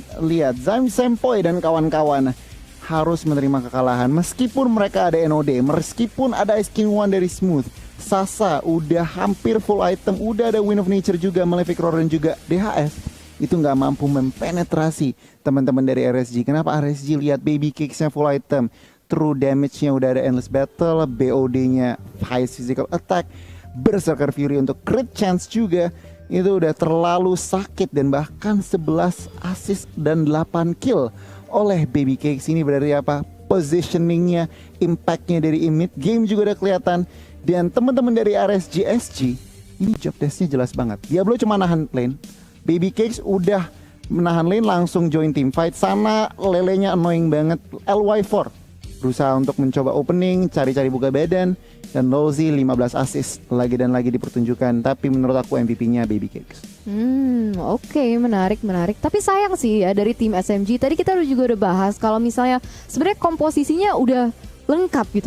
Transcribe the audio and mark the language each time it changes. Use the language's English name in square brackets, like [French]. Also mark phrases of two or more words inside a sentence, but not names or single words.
[Indonesian] Lihat, Zaim Sempoy dan kawan-kawan harus menerima kekalahan. Meskipun mereka ada NOD, meskipun ada Ice King One dari Smooth. Sasa udah hampir [English] full item, [Indonesian] udah ada Wind of Nature juga, Malefic Roar dan juga DHS. Itu nggak mampu mempenetrasi teman-teman dari RSG. Kenapa RSG lihat Baby Cakes-nya [English] full item? True damage- [Indonesian] nya udah ada Endless Battle, BOD-nya High Physical Attack, Berserker Fury untuk [English] crit chance [Indonesian] juga. Itu udah terlalu sakit dan bahkan 11 assist dan 8 kill oleh Baby Cakes. Ini berarti apa? Positioning-nya, impact-nya dari [English] mid game [Indonesian] juga udah kelihatan. Dan teman-teman dari RSG SG, ini [English] job desk- [Indonesian] nya jelas banget. Diablo cuma nahan lane, Baby Cakes udah menahan lane langsung [English] join team fight. [Indonesian] Sana lelenya annoying banget. LY4 berusaha untuk mencoba opening, cari-cari buka badan. Dan Lowzy 15 assist lagi dan lagi dipertunjukkan. Tapi menurut aku MVP-nya Baby Cakes. Oke, menarik. Tapi sayang sih ya dari tim SMG. Tadi kita juga udah bahas kalau misalnya sebenarnya komposisinya udah lengkap gitu.